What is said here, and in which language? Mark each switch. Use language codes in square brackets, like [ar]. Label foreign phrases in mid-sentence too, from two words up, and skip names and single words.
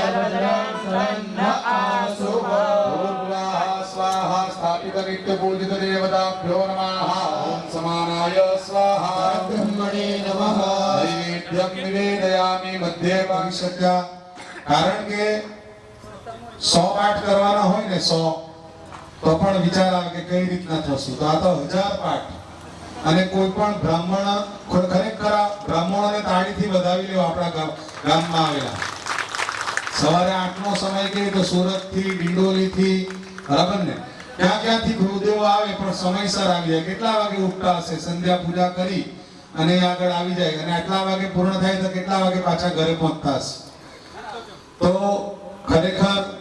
[sa] स्वाहा स्थापित नित्य पूजित देवताभ्यो नमः ओम समानाय स्वाहा ब्रह्मणे नमः नैवेद्यं निवेदयामि मध्ये भविष्यत्या [gu] કારણ કે 100 પાઠ કરવાના હોય ને 100 તો પણ વિચાર આવે કે કઈ રીતના થશે તો આ તો 1000 પાઠ અને કોઈ પણ બ્રાહ્મણ ખરેખર બ્રાહ્મણોને તાળીથી વધાવી લેવા આપણા ગામમાં આવેલા સવારે 8 નો સમય કે તો સુરત થી ડિંડોલી થી બરાબર ને ક્યાંથી ગુરુદેવો આવે પણ સમયસર આવી જાય કેટલા વાગે ઉઠતા હશે સંધ્યા પૂજા કરી અને આગળ આવી જાય અને આટલા વાગે પૂર્ણ થાય તો કેટલા વાગે પાછા ઘરે પહોંચતા હશે તો ખરેખર